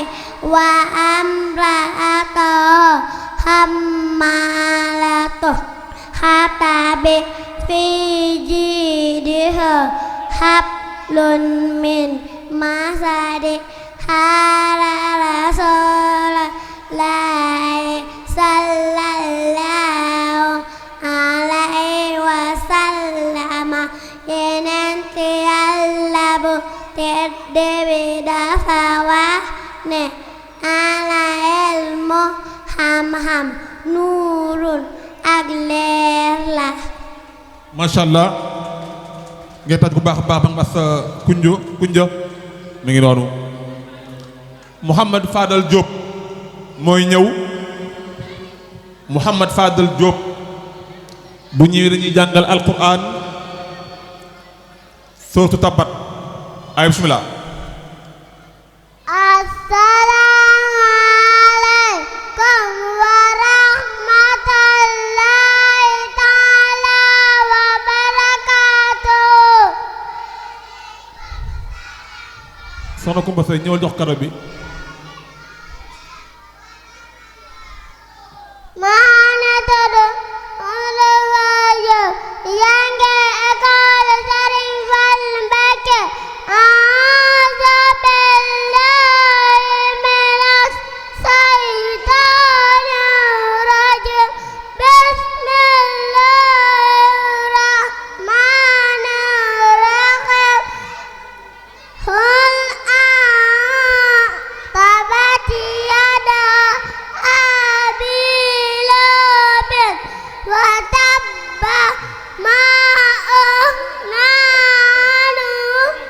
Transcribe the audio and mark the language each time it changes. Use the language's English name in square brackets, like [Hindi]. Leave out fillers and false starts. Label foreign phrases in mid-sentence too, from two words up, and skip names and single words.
[Arabic] وامرأته حمالة الحطب في جيدها حبل من مسد هلا رسول الله صلى الله عليه وسلم. [Wolof] Yenenti Yàlla bu tedd bi dafa wax ne ala ilmu xam-xam nuurun ak leer la. [Arabic] ما شاء الله [Wolof] ngay taj bu baax a baax ba nga mas kunja mi ngi noonu. Mouhamad Fadal Diop mooy ñëw. Mouhamad Fadal Diop bu ñëwee dañuy jàngal alquran sourate Tabbat ay bismillah. [Arabic] السلام عليكم ورحمة الله تعالى وبركاته. [Wolof] Soxna Kumba Sey ñëwal jox kado bi. Mana tudu Uluwayo jànge école Serigne Fallou Mbacké. [Arabic] أعوذ بالله من الشيطان الرجيم. بسم الله الرحمن الرحيم. قل تبت يدا أبي لهب وتب ما أغنى عنه